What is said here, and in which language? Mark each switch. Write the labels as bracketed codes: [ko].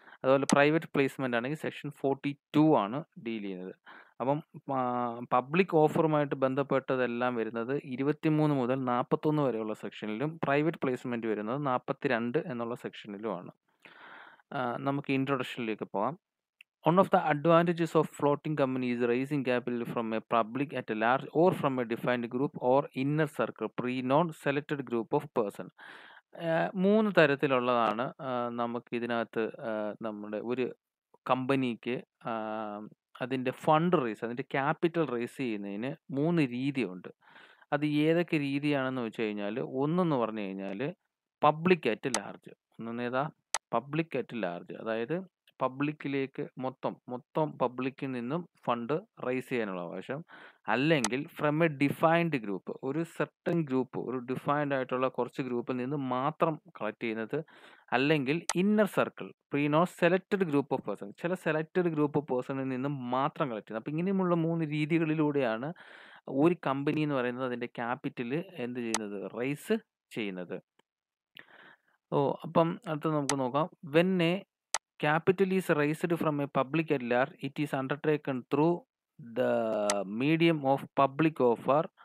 [ml] അതുപോലെ private placement ആണെങ്കിൽ section 42 ആണ് ഡീൽ ചെയ്യുന്നത്. അപ്പം പബ്ലിക് ഓഫറുമായിട്ട് ബന്ധപ്പെട്ടതെല്ലാം വരുന്നത് 23 മുതൽ 41 വരെയുള്ള സെക്ഷനിലും പ്രൈവറ്റ് പ്ലേസ്മെൻറ്റ് വരുന്നത് 42 എന്നുള്ള സെക്ഷനിലുമാണ്. നമുക്ക് ഇൻട്രൊഡക്ഷനിലേക്ക് പോകാം. [en] One of the advantages of floating company is raising capital from a public at a large or from a defined group or inner circle, pre-known selected group of person. [ml] 3 തരത്തിലുള്ളതാണ് നമുക്ക് ഇതിനകത്ത് നമ്മുടെ ഒരു കമ്പനിക്ക് അതിൻ്റെ ഫണ്ട് റേസ്, അതിൻ്റെ capital raise ചെയ്യുന്നതിന് 3 രീതിയുണ്ട്. അത് ഏതൊക്കെ രീതിയാണെന്ന് വെച്ച് കഴിഞ്ഞാൽ, ഒന്നെന്ന് പറഞ്ഞു കഴിഞ്ഞാൽ public at large. ഒന്നേതാ public at large, അതായത് പബ്ലിക്കിലേക്ക് മൊത്തം പബ്ലിക്കിൽ നിന്നും ഫണ്ട് റൈസ് ചെയ്യാനുള്ള അവകാശം. അല്ലെങ്കിൽ [en] from a defined group, [ml] ഒരു സെർട്ടൻ ഗ്രൂപ്പ്, ഒരു ഡിഫൈൻഡ് ആയിട്ടുള്ള കുറച്ച് ഗ്രൂപ്പിൽ നിന്ന് മാത്രം കളക്ട് ചെയ്യുന്നത്. അല്ലെങ്കിൽ inner circle, [en] പ്രീനോ selected group of person, [ml] ചില സെലക്റ്റഡ് ഗ്രൂപ്പ് ഓഫ് പേഴ്സണിൽ നിന്നും മാത്രം കളക്ട് ചെയ്യുന്നത്. അപ്പോൾ ഇങ്ങനെയുമുള്ള 3 രീതികളിലൂടെയാണ് ഒരു കമ്പനി എന്ന് പറയുന്നത് അതിൻ്റെ ക്യാപിറ്റൽ എന്ത് ചെയ്യുന്നത്, റൈസ് ചെയ്യുന്നത്. അപ്പം അടുത്ത നമുക്ക് നോക്കാം. [en] When a capital is raised from a public at large, it is undertaken through the medium of public offer.